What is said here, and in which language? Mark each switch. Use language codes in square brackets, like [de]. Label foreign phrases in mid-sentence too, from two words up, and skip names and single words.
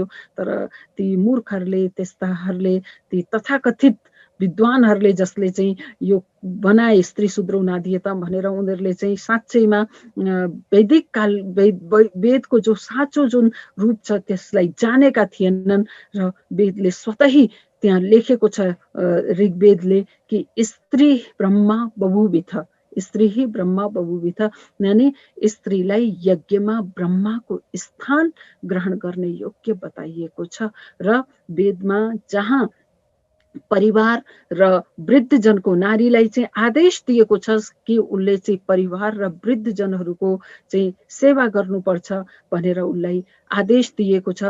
[ne] तर ती मूर्खहरूले, त्यस्ताहरूले, ती तथाकथित विद्वानहरूले जसले चाहिँ यो बनाए [sa] स्त्री शूद्रौ नाधियताम [ne] भनेर, उनीहरूले चाहिँ साँच्चैमा वैदिक काल वेदको जो साँचो जुन रूप छ त्यसलाई जानेका थिएनन्। र वेदले स्वतः त्यहाँ लेखेको छ ऋग्वेदले कि [sa] स्त्री ब्रह्मा बबुविथ, स्त्री ही ब्रह्मा बबुविथ, [ne] यानी स्त्रीलाई यज्ञमा ब्रह्माको स्थान ग्रहण गर्ने योग्य बताइएको छ। र वेदमा जहाँ परिवार र वृद्धजनको नारीलाई चाहिँ आदेश दिएको छ कि उसले चाहिँ परिवार र वृद्धजनहरूको चाहिँ सेवा गर्नुपर्छ भनेर उसलाई आदेश दिएको छ।